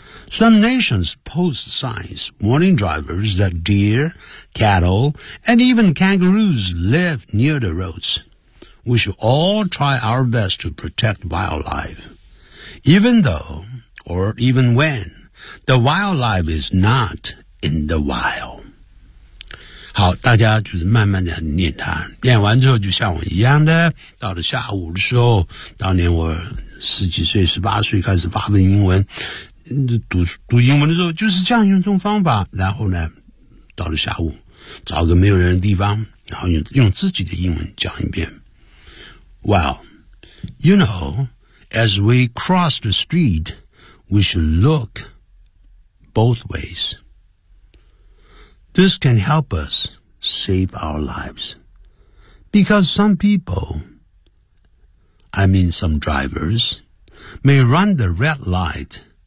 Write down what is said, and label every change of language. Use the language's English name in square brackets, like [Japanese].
[English] Some nations post signs warning drivers that deer, cattle, and even kangaroos live near the roads. We should all try our best to protect wildlife. Even though, or even when, the wildlife is not in the wild. [Chinese] 好，大家就是慢慢的念它，念完之后就像我一样的，到了下午的时候，当年我十几岁、十八岁开始发问英文，读英文的时候就是这样用这种方法。然后呢，到了下午，找个没有人的地方，然后用自己的英文讲一遍。 [English] Well, you know, as we cross the street, we should look both ways. This can help us save our lives. Because some people, I mean some drivers, may run the red light.